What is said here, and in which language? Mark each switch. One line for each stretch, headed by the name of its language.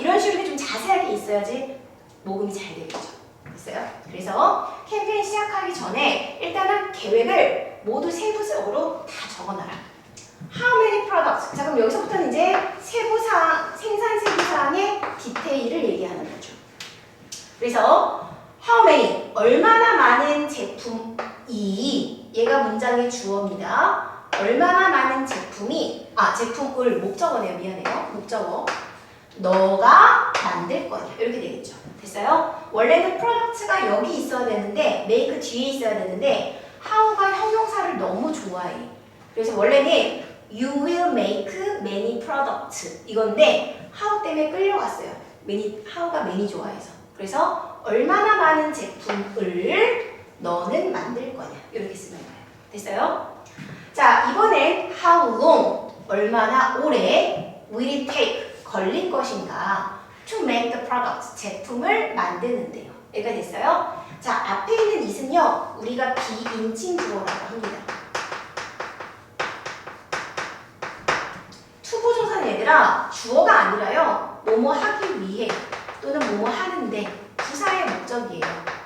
Korean: 이런 식으로 좀 자세하게 있어야지 모금이 잘 되겠죠. 됐어요? 그래서 캠페인 시작하기 전에 일단은 계획을 모두 세부적으로 다 적어놔라.
English: How many products?
Korean: 자, 그럼 여기서부터는 이제 세부사항, 생산 세부사항의 디테일을 얘기하는 거죠. 그래서 how many? 얼마나 많은 제품이 얘가 문장의 주어입니다. 얼마나 많은 제품이 제품을 목적어네요. 미안해요. 목적어. 너가 만들 거냐. 이렇게 되겠죠. 됐어요? 원래는 프로덕트가 여기 있어야 되는데 make 뒤에 있어야 되는데 how가 형용사를 너무 좋아해. 그래서 원래는
English: you will make many products
Korean: 이건데 how 때문에 끌려갔어요. how가 many 좋아해서. 그래서 얼마나 많은 제품을 너는 만들 거냐. 이렇게 쓰는 거예요. 됐어요? 자, 이번엔 how long 얼마나 오래
English: will it take
Korean: 걸릴 것인가
English: to make the product
Korean: 제품을 만드는데요. 여기가 됐어요? 자, 앞에 있는 it은요 우리가 비인칭 주어라고 합니다. 투부정사는 얘들아 주어가 아니라요 뭐뭐 하기 위해 또는 뭐뭐 하는데 부사의 목적이에요.